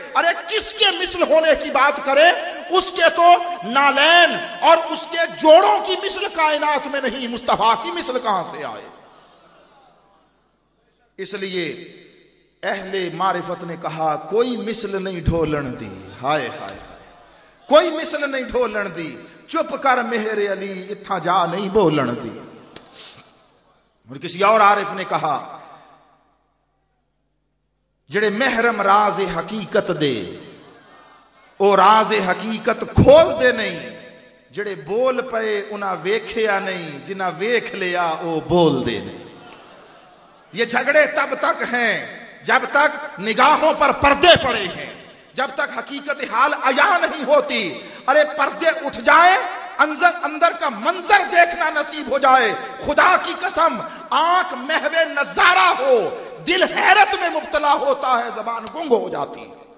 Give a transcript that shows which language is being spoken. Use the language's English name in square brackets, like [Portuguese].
[Urdu] ارے کس کے مثل ہونے کی بات کرے؟ اس کے تو نالین اور اس کے جوڑوں کی مثل کائنات میں نہیں، مصطفیٰ کی مثل کہاں سے آئے؟ اس لیے اہل معرفت نے کہا [Punjabi] کوئی مثل نہیں ڈھولن دی. ہائے ہائے، کوئی مثل نہیں ڈھولن دی. چپ کر مہر علی اتھا جا نہیں بولن دی. [Urdu] اور کسی اور عارف نے کہا [Punjabi] جڑے محرم راز حقیقت دے او راز حقیقت کھول دے نہیں، جڑے بول پے انہاں ویکھیا نہیں، جنہاں ویکھ لیا او بول دے نہیں. [Urdu] یہ جھگڑے تب تک ہیں جب تک نگاہوں پر پردے پڑے ہیں، جب تک حقیقت حال عیاں نہیں ہوتی. ارے پردے اٹھ جائیں، اندر کا منظر دیکھنا نصیب ہو جائے، خدا کی قسم آنکھ محو نظارہ ہو، دل حیرت میں مبتلا ہوتا ہے، زبان گنگ ہو جاتی.